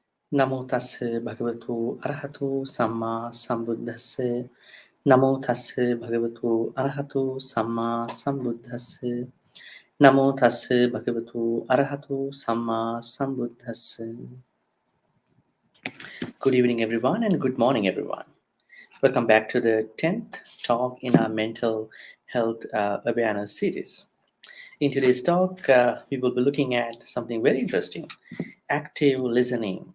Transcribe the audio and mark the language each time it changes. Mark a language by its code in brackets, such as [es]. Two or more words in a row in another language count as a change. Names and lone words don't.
[pi] Namo tassa bhagavato arahato samma sambuddhassa. Namo tassa bhagavato arahato samma sambuddhassa. Namo tassa bhagavato arahato samma sambuddhassa. [en] Good evening, everyone, and good morning, everyone. Welcome back to the 10th talk in our mental health awareness series. In today's talk, we will be looking at something very interesting: active listening.